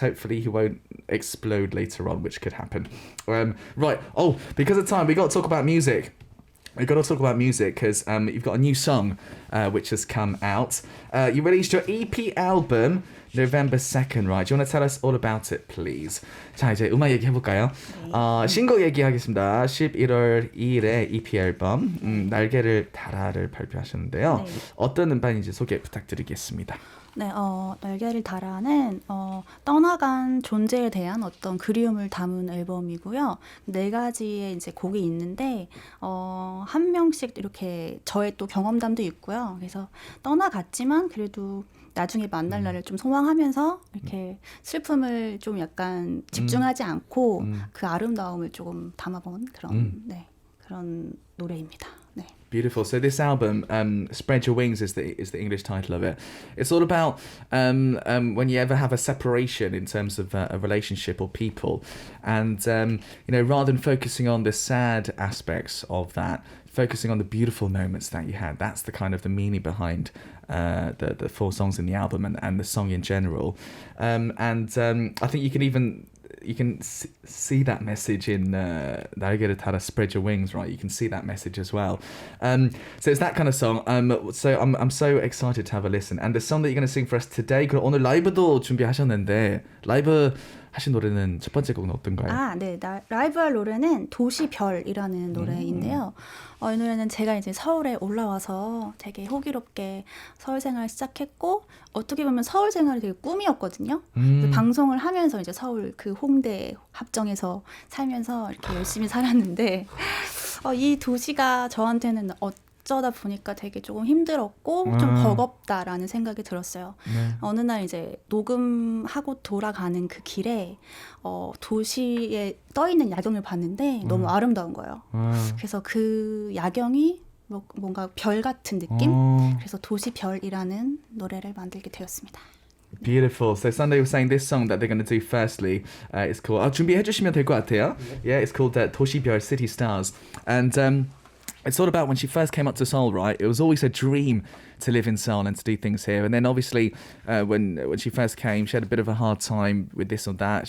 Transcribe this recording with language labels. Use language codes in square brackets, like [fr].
[en] Hopefully he won't explode later on, which could happen. Right. Oh, because of time, we got to talk about music. We've got to talk about music because you've got a new song which has come out. You released your EP album November 2nd, right? Do you want to tell us all about it, please? [ko] 자, 이제 음악 얘기해볼까요? 신곡 얘기하겠습니다. 11월 2일에 EP 앨범 날개를 달아를 발표하셨는데요. 네. 어떤 음반인지 소개 부탁드리겠습니다. 네, 날개를 달아는 떠나간 존재에 대한 어떤 그리움을 담은 앨범이고요. 4가지의 이제 곡이 있는데 한 명씩 이렇게 저의 또 경험담도 있고요. 그래서 떠나갔지만 그래도 나중에 만날 날을 좀 소망하면서 이렇게 슬픔을 좀 약간 집중하지 않고 그 아름다움을 조금 담아본 그런 노래입니다. 네. [en] Beautiful. So this album, "Spread Your Wings" is the English title of it. It's all about when you ever have a separation in terms of a relationship or people, and rather than focusing on the sad aspects of that, focusing on the beautiful moments that you had. That's the kind of the meaning behind the 4 songs in the album and the song in general. I think you can see that message in 날개를 달아 Spread Your Wings, right? You can see that message as well. So it's that kind of song. So I'm so excited to have a listen. And the song that you're going to sing for us today, [ko] 그럼 오늘 라이브도 준비하셨는데 라이브 하신 노래는 첫 번째 곡은 어떤가요? 네. 라이브 할 노래는 도시별이라는 노래인데요. 이 노래는 제가 이제 서울에 올라와서 되게 호기롭게 서울 생활 시작했고 어떻게 보면 서울 생활이 되게 꿈이었거든요. 방송을 하면서 이제 서울 그 홍대 합정에서 살면서 이렇게 열심히 살았는데 이 도시가 저한테는 어쩌다 보니까 되게 조금 힘들었고 좀 버겁다라는 생각이 들었어요. 네. 어느 날 이제 녹음하고 돌아가는 그 길에 도시에 떠있는 야경을 봤는데 너무 아름다운 거예요. 그래서 그 야경이 뭔가 별 같은 느낌? 그래서 도시별이라는 노래를 만들게 되었습니다. [en] Beautiful. So Sunday was saying this song that they're going to do firstly is called [ko] 준비해 주시면 될 것 같아요. [en] Yeah, it's called 도시별 City Stars. And it's all about when she first came up to Seoul, right? It was always a dream to live in Seoul and to do things here. And then obviously when she first came, she had a bit of a hard time with this or that.